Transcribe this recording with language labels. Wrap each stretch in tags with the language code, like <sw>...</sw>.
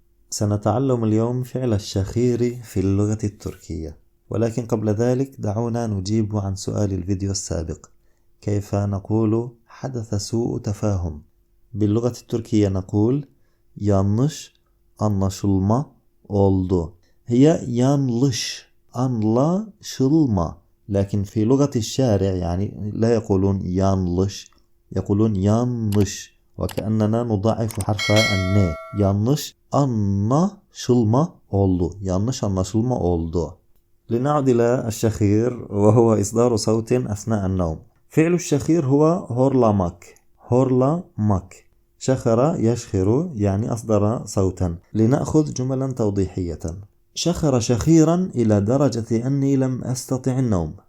<ar>سنتعلم اليوم فعل الشخير في اللغة التركية، ولكن قبل ذلك دعونا نجيب عن سؤال الفيديو السابق: كيف نقول حدث سوء تفاهم؟ باللغة التركية نقول</ar> <tr>yanlış anlaşılma oldu.</tr> <ar>هي</ar> <tr>yanlış anlaşılma،</tr> <ar>لكن في لغة الشارع يعني لا يقولون yanlış، يقولون yanlış، وكأننا نضاعف حرف الن.</ar> <tr>yanlış anlaşılma oldu، yanlış anlaşılma oldu.</tr> <ar>لنعد إلى الشخير وهو إصدار صوت أثناء النوم. فعل الشخير هو horlamak. horlamak. شخر يشخر يعني أصدر صوتا. لنأخذ جملا توضيحية. شخر شخيرا إلى درجة أني لم أستطع النوم.</ar>